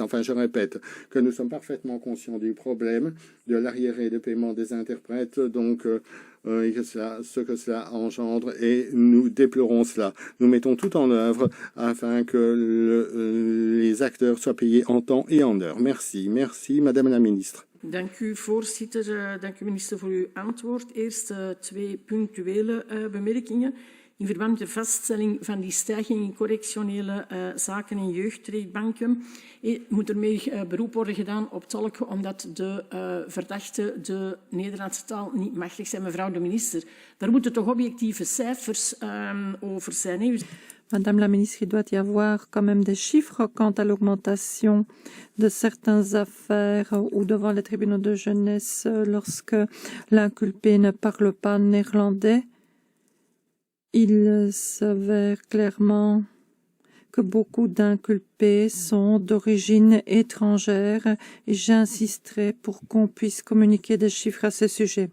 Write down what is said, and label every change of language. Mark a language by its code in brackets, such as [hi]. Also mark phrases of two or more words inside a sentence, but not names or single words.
[fr] Enfin, je répète que nous sommes parfaitement conscients du problème de l'arriéré de paiement des interprètes, donc ce que cela engendre, et nous déplorons cela. Nous mettons tout en œuvre afin que les acteurs soient payés en temps et en heure. Merci. Merci, Madame la Ministre. [nl] Dank u, voorzitter. Dank u, minister, voor uw antwoord. Eerst 2 punctuele bemerkingen. in verband met de vaststelling van die stijging in correctionele zaken en jeugdrechtbanken. Moet er meer beroep worden gedaan op tolken, omdat de verdachten de Nederlandse taal niet machtig zijn. Mevrouw de minister, daar moeten toch objectieve cijfers over zijn. Hè? [fr] Madame la ministre, il doit y avoir quand même des chiffres quant à l'augmentation de certaines affaires ou devant les tribunaux de jeunesse lorsque l'inculpé ne parle pas néerlandais. Il s'avère clairement que beaucoup d'inculpés sont d'origine étrangère et j'insisterai pour qu'on puisse communiquer des chiffres à ce sujet.